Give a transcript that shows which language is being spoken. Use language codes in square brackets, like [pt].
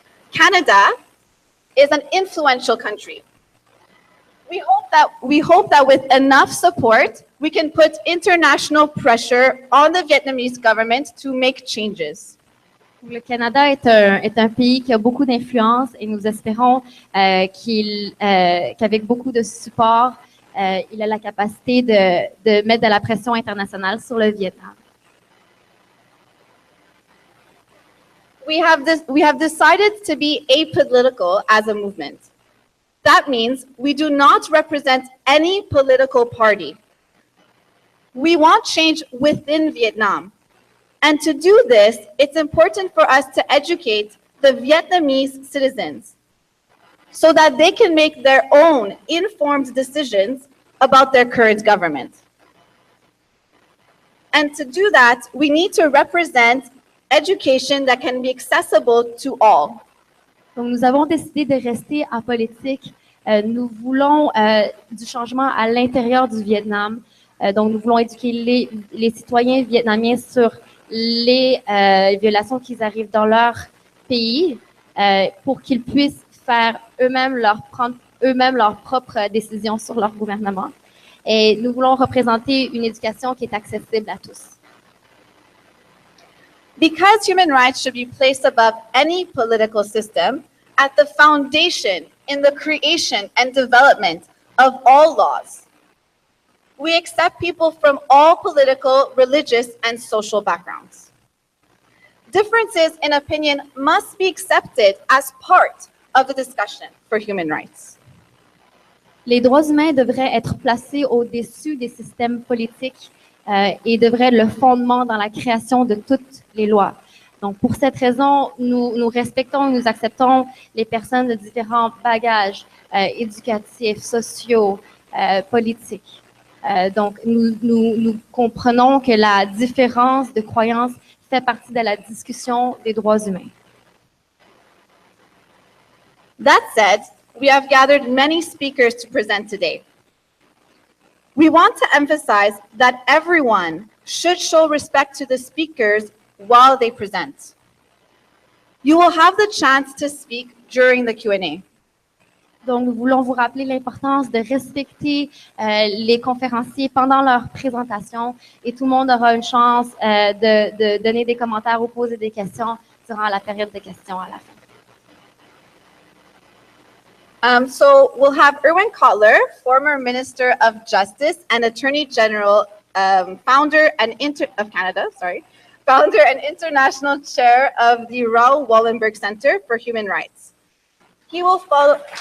[en] Canada is an influential country. We hope that with enough support, we can put international pressure on the Vietnamese government to make changes. [fr] Le Canada est un pays qui a beaucoup d'influence et nous espérons qu'avec beaucoup de support, il a la capacité de mettre de la pression internationale sur le Vietnam. [en] We have decided to be apolitical as a movement. That means we do not represent any political party. We want change within Vietnam. And to do this, it's important for us to educate the Vietnamese citizens so that they can make their own informed decisions about their current government. And to do that, we need to represent education that can be accessible to all. [fr] Donc, nous avons décidé de rester apolitique. Nous voulons du changement à l'intérieur du Vietnam. Donc, nous voulons éduquer les citoyens vietnamiens sur les violations qui arrivent dans leur pays pour qu'ils puissent prendre eux-mêmes leurs propres décisions sur leur gouvernement. Et nous voulons représenter une éducation qui est accessible à tous. [en] Because human rights should be placed above any political system, at the foundation in the creation and development of all laws. We accept people from all political, religious, and social backgrounds. Differences in opinion must be accepted as part of the discussion for human rights. [fr] Les droits humains devraient être placés au-dessus des systèmes politiques et devraient être le fondement dans la création de toutes les lois. Donc, pour cette raison, nous respectons, nous acceptons les personnes de différents bagages éducatifs, sociaux, politiques. Donc, nous comprenons que la différence de croyance fait partie de la discussion des droits humains. [en] That said, we have gathered many speakers to present today. We want to emphasize that everyone should show respect to the speakers while they present. You will have the chance to speak during the Q&A. [fr] Donc, nous voulons vous rappeler l'importance de respecter les conférenciers pendant leur présentation et tout le monde aura une chance de donner des commentaires ou poser des questions durant la période de questions à la fin. [en] So we'll have Erwin Kotler, former Minister of Justice and Attorney General, founder and international chair of the Raoul Wallenberg Center for Human Rights. He will follow.